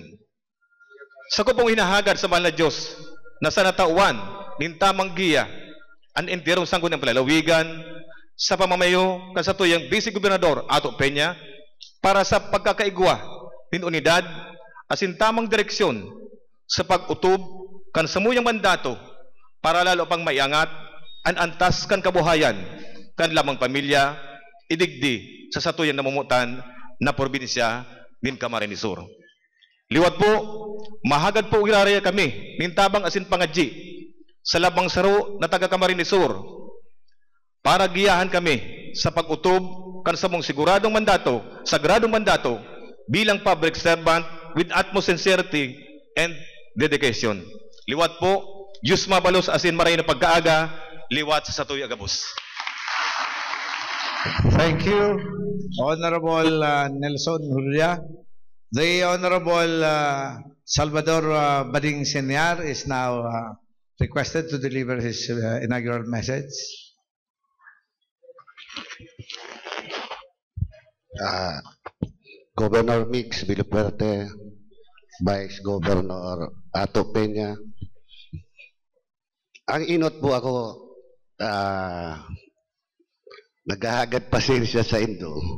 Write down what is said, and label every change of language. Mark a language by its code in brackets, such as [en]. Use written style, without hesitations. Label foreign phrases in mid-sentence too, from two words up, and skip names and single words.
[bik] Sa ko pong hinahagad sa mahal na Diyos na sa natauan nin tamang giya ang entirong sanggunang palalawigan sa pamamayo kan sa tuyang Vice Gobernador Ato Peña para sa pagkakaigwa nin unidad asin tamang direksyon sa pag-utob kan samuyang mandato para lalo pang maiangat ang antas kan kabuhayan kan lamang pamilya idigdi sa satuyang namumutan na probinsya nin Camarines Sur. Liwat po, mahagad po iraraya kami nintabang asin pangadji sa labang saro na taga Camarines Sur para giyahan kami sa pag-utob kan sa mong siguradong mandato, sagradong mandato bilang [en] public servant with utmost sincerity and dedication. [bik] Liwat po, Diyos mabalos asin maray na pagkaaga, liwat sa satoy agabos. [en] Thank you, Honorable Nelson Julia. The Honorable Salvador Bading Senior is now requested to deliver his inaugural message. Governor Mix Villafuerte, Vice Governor Ato Peña. [bik] Ang inot po ako, naghahagad pasensya sa Indo.